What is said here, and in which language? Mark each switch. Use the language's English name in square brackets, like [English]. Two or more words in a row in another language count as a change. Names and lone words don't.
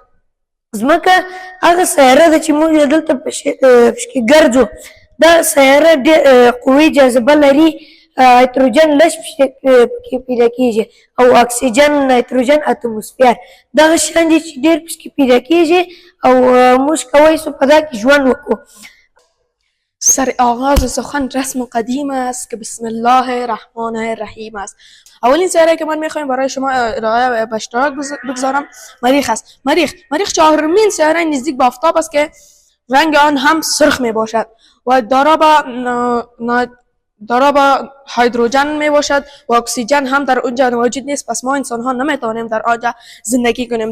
[Pashto] ځمکه هغه سیاره ده چې موږ دلته پکې ګرځو. دا سیاره ډېر قوي جاذبه لري، هایدروجن لږ پکې پیدا کېږي او اکسیجن، نایتروجن، اتموسفیر دغه شیان دي چې ډېر پکې پیدا کېږي او موږ کولی شو په دا کې ژوند وکړو. [Persian] سر آغاز سخن رسم قدیم است که [Arabic] بسم الله الرحمن الرحیم [Persian] است. اولین سیاره که من میخوایم برای شما ارائه به اشتراک بگذارم مریخ است. مریخ چهارمین سیاره نزدیک به آفتاب است که رنگ آن هم سرخ می باشد و دارا با هیدروژن می باشد و اکسیژن هم در اونجا موجود نیست، پس ما انسان ها نمیتوانیم در آنجا زندگی کنیم.